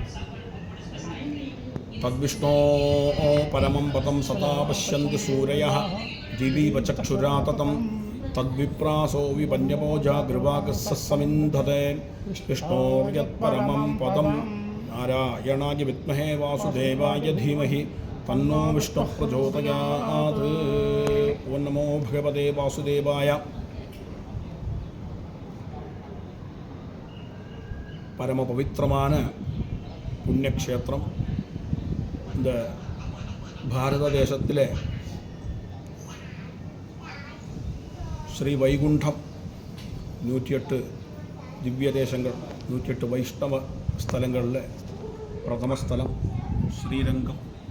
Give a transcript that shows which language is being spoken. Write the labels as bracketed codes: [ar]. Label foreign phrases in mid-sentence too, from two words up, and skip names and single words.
[sa] तद्विष्णो परमं पदं सदा पश्यन्ति सूरयः दिवीव चक्षुराततं तद्विप्रासो विपन्यमोजा गृवागस्समिन्धते। विष्णोर्यत्परमं पदं नारायणाय विद्महे वासुदेवाय धीमहि तन्नो विष्णुः प्रचोदयात्। ओं नमो भगवते वासुदेवाय। [ta] பரமபவித்திரமான புண்ணியக்ஷேத்திரம் இந்த பாரத தேசத்தில் ஸ்ரீ வைகுண்டம் 108 திவ்ய தேசங்கள் 108 வைஷ்ணவ ஸ்தலங்களில் பிரதம ஸ்தலம் ஸ்ரீரங்கம்.